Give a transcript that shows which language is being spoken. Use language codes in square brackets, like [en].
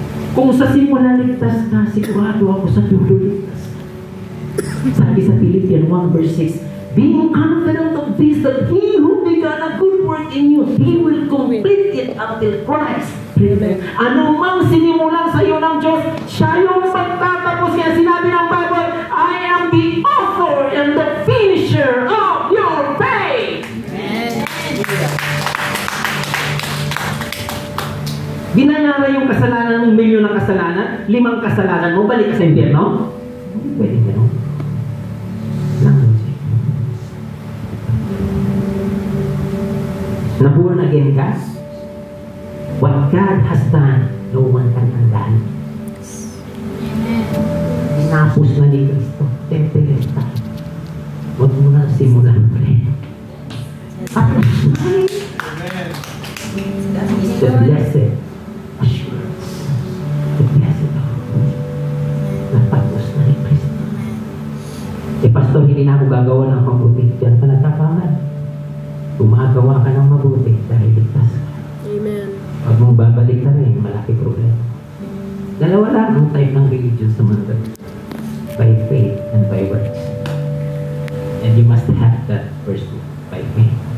[tl] Kung sa simula ligtas ka, sigurado ako sa dulo ligtas ka. Sabi sa [en] Philippians 1 verse 6, being confident of this, that He who began a good work in you, He will complete it until Christ. [tl] Ano mang sinimulan sa iyo ng Diyos, siya yung magtatapos. Kaya sinabi ng Bible, [en] I am the author and the finisher of your faith. [tl] Binayara yung kasalanan ng milyon ng kasalanan, 5 kasalanan mo, balik ka sa impyerno? Pwede gano'n. Na-born again ka? [en] What God has done, no one can undo. [tl] Tinapos na ni Kristo. Temperes tayo. Huwag mo na simulan ulit. [en] The blessed assurance. The blessed assurance. [tl] Natapos na ni Kristo. [en] The [tl] hindi na ako gagawa ng mabuti. Diyan ka nagkakamali. Gumagawa ka ng mabuti dahil ligtas ka. Amen. Pag mong babalik ka rin, malaki problema. Dalawa lang ang type ng religion sa mundo. [en] By faith and by works. And you must have that first one, by faith.